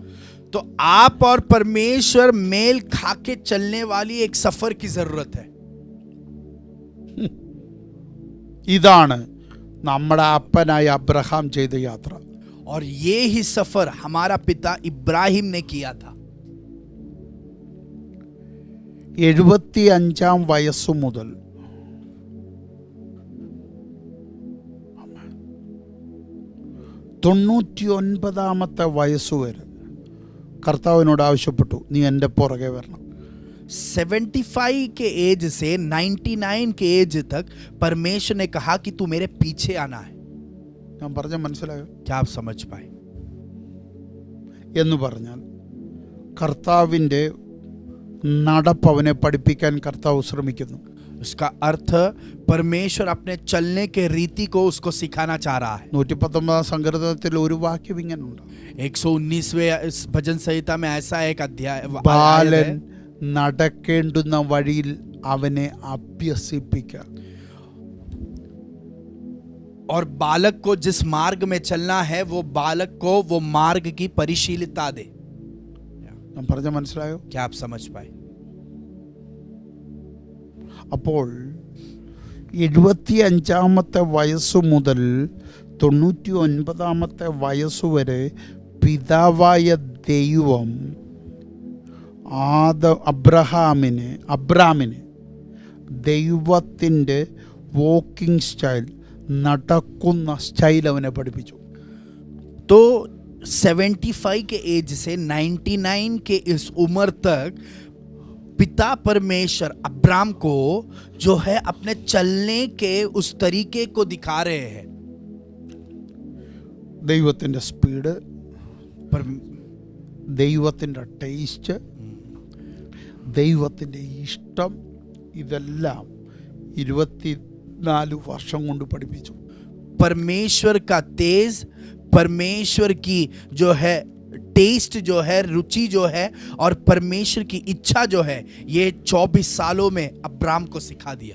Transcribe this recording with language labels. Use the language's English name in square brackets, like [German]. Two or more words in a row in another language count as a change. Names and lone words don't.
[Hindi] तो आप और परमेश्वर मेल खा के चलने वाली एक सफर की जरूरत है। [Malayalam] ഇതാണ് നമ്മുടെ അപ്പനായ അബ്രഹാം ചെയ്ത യാത്ര. [Hindi] और ये ही सफर हमारा पिता इब्राहिम ने किया था। [Malayalam] 75 വയസ്സു മുതൽ 99 വയസ്സുവരെ കർത്താവിനോട് ആവശ്യപ്പെട്ടു, നീ എൻ്റെ പുറകെ വരണം. [Hindi] 75 के एज से 99 के एज तक परमेश्वर ने कहा कि तू मेरे पीछे आना है। [Malayalam] ഞാൻ പറഞ്ഞ മനസ്സിലായോ? [Hindi] क्या आप समझ पाए? [Malayalam] എന്ന് പറഞ്ഞാൽ കർത്താവിൻ്റെ നടപ്പ് അവനെ പഠിപ്പിക്കാൻ കർത്താവ് ശ്രമിക്കുന്നു. [Hindi] उसका अर्थ परमेश्वर अपने चलने के रीति को उसको सिखाना चाह रहा है. [Malayalam] 119 സങ്കീർത്തനത്തിൽ ഒരു വാക്യം ഇങ്ങനെയുണ്ട്, [Hindi] 119वें भजन संहिता में ऐसा एक अध्याय [Malayalam] ബാലൻ നടക്കേണ്ടുന്ന വഴിയിൽ അവനെ അഭ്യസിപ്പിക്കുക. [Hindi] और बालक को जिस मार्ग में चलना है वो बालक को वो मार्ग की परिशीलता दे. [Malayalam] ഞാൻ പറഞ്ഞ മനസ്സിലായോ? [Hindi] क्या आप समझ पाए? [Malayalam] അപ്പോൾ 75 വയസ്സു മുതൽ 99 വയസ്സുവരെ പിതാവായ ദൈവം അബ്രാമിന് ദൈവത്തിൻ്റെ [English] walking style, [Malayalam] നടക്കുന്ന സ്റ്റൈൽ അവനെ പഠിപ്പിച്ചു. [Hindi] तो 75 के एज से 99 के इस उम्र तक पिता परमेश्वर अब्राम को जो है अपने चलने के उस तरीके को दिखा रहे हैं. [Malayalam] ദൈവത്തിൻ്റെ സ്പീഡ്, [Hindi] पर [Malayalam] ദൈവത്തിൻ്റെ ടേസ്റ്റ്, ദൈവത്തിൻ്റെ ഇഷ്ടം, ഇതെല്ലാം 24 വർഷം കൊണ്ട് പഠിപ്പിച്ചു. [Hindi] परमेश्वर का तेज, परमेश्वर की जो है टेस्ट जो है, रुचि जो है, और परमेश्वर की इच्छा जो है, ये 24 सालों में अब्राम को सिखा दिया.